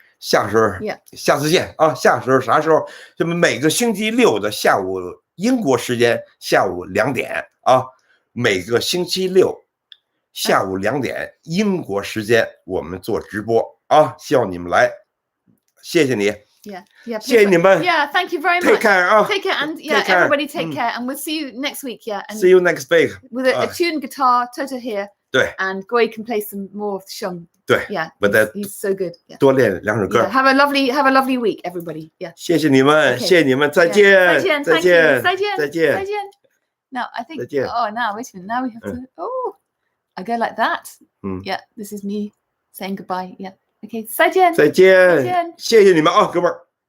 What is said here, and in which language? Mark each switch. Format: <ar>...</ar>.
<zh>下次见啊！下时候啥时候？这么每个星期六的下午英国时间下午2点啊，每个星期六下午2点英国时间我们做直播啊，希望你们来，谢谢你。谢谢你们。</zh> <en>Thank you very much. Take care. Take care, and everybody take care, and we'll see you next week. And see you next week with a tuned guitar, Toto here.</en> <zh>对</zh> <en>，and Guo Yi can play some more of Sheng.</en> <zh>对</zh> <en>he's so good.</en> <zh>多练2首歌。</zh> <en>Have a lovely week, everybody.</en> <zh>谢谢你们，谢谢你们，再见，再见，再见。</zh> <en>Now I think. Oh, now wait a minute. Now we have to. Oh, I go like that. Yeah, this is me saying goodbye. Yeah. Okay.</en> <zh>再见，再见，谢谢你们啊，哥们儿。</zh>